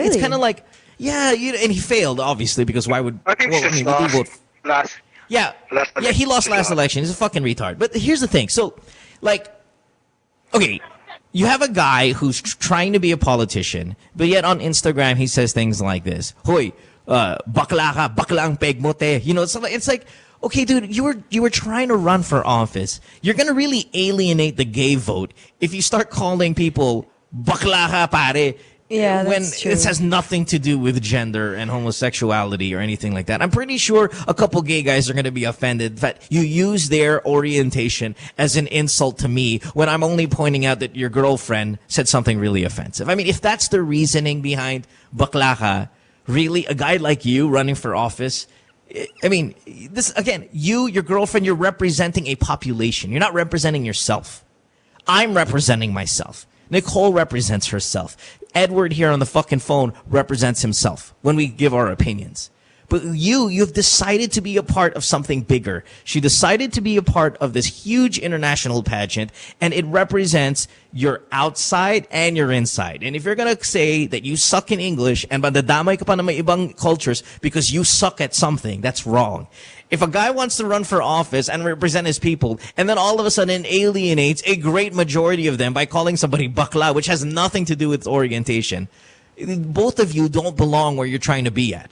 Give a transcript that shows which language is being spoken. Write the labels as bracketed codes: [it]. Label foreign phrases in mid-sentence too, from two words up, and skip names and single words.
[en] It's kind of like, yeah, and he failed, obviously, because why would... I think we do vote. He lost last election. He's a fucking retard. But here's the thing. So, okay, you have a guy who's trying to be a politician, but yet on Instagram he says things like this. [tl] Hoy, bakla ka, bakla ang peg mo te. [en] It's like... Okay, dude, you were trying to run for office. You're gonna really alienate the gay vote if you start calling people [tl] bakla ka pare. [en] Yeah, when that's true. this has nothing to do with gender and homosexuality or anything like that. I'm pretty sure a couple gay guys are gonna be offended that you use their orientation as an insult to me when I'm only pointing out that your girlfriend said something really offensive. I mean, if that's the reasoning behind [tl] bakla ka, [en] really, a guy like you running for office. I mean, this again, your girlfriend, you're representing a population. You're not representing yourself. I'm representing myself. Nicole represents herself. Edward here on the fucking phone represents himself when we give our opinions. But you've decided to be a part of something bigger. She decided to be a part of this huge international pageant, and it represents your outside and your inside. And if you're gonna say that you suck in English and [tl] madadamay ka pa ng may ibang [en] cultures because you suck at something, that's wrong. If a guy wants to run for office and represent his people, and then all of a sudden alienates a great majority of them by calling somebody bakla, which has nothing to do with orientation, both of you don't belong where you're trying to be at.